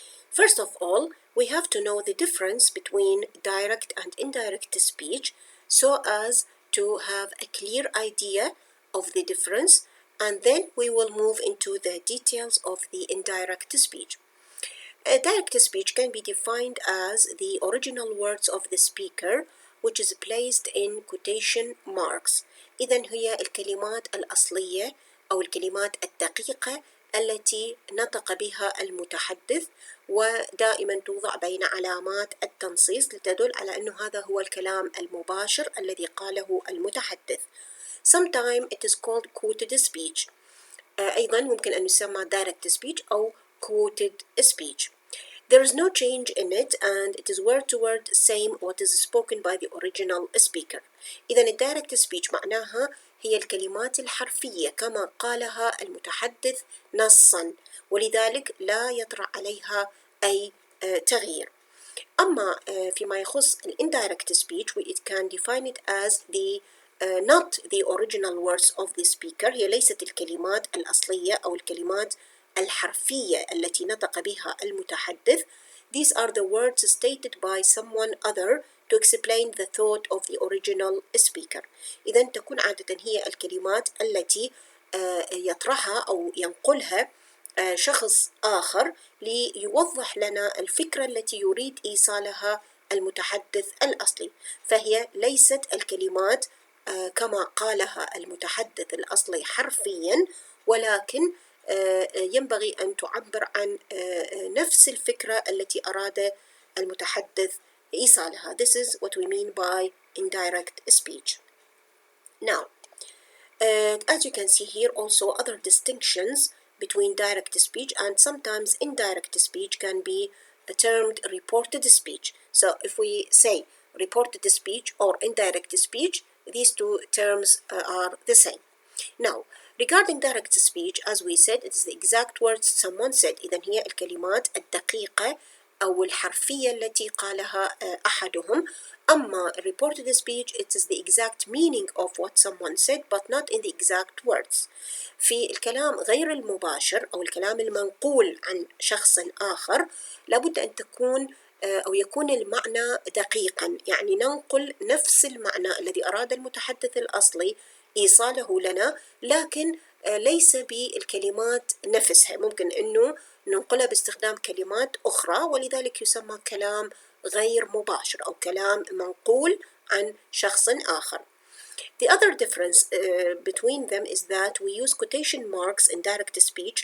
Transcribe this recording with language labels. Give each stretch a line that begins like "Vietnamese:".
English: First of all, we have to know the difference between direct and indirect speech so as to have a clear idea of the difference, and then we will move into the details of the indirect speech. Direct speech can be defined as the original words of the speaker which is placed in quotation marks.
Arabic: إذن هي الكلمات الأصلية أو الكلمات الدقيقة التي نطق بها المتحدث ودائما توضع بين علامات التنصيص لتدل على أنه هذا هو الكلام المباشر الذي قاله المتحدث.
English: Sometimes it is called quoted speech.
Arabic: أيضا ممكن أن يسمى direct speech أو quoted speech.
English: There is no change in it and it is word to word same what is spoken by the original speaker.
Arabic: إذن direct speech معناها هي الكلمات الحرفية كما قالها المتحدث نصا ولذلك لا يطرأ عليها أي تغيير. أما فيما يخص
English: indirect speech, it can define it as the not the original words of the speaker.
Arabic: هي ليست الكلمات الأصلية أو الكلمات الحرفية التي نطق بها المتحدث.
English: These are the words stated by someone other to explain the thought of the original speaker.
Arabic: إذن تكون عادة هي الكلمات التي يطرحها أو ينقلها شخص آخر ليوضح لنا الفكرة التي يريد إيصالها المتحدث الأصلي، فهي ليست الكلمات كما قالها المتحدث الأصلي حرفيا، ولكن ينبغي أن تعبر عن نفس الفكرة التي أراد المتحدث إيصالها.
English: This is what we mean by indirect speech. Now, as you can see here, also other distinctions between direct speech and sometimes indirect speech can be termed reported speech. So if we say reported speech or indirect speech, these two terms are the same. Now, regarding direct speech, as we said, it is the exact words someone said.
Arabic: إذن هي الكلمات الدقيقة أو الحرفية التي قالها أحدهم. أما
English: reported speech, it is the exact meaning of what someone said but not in the exact words.
Arabic: في الكلام غير المباشر أو الكلام المنقول عن شخص آخر لابد أن تكون أو يكون المعنى دقيقا، يعني ننقل نفس المعنى الذي أراد المتحدث الأصلي إيصاله لنا، لكن ليس بالكلمات نفسها، ممكن أنه ننقلها باستخدام كلمات أخرى ولذلك يسمى كلام غير مباشر أو كلام منقول عن شخص آخر.
English: The other difference between them is that we use quotation marks in direct speech.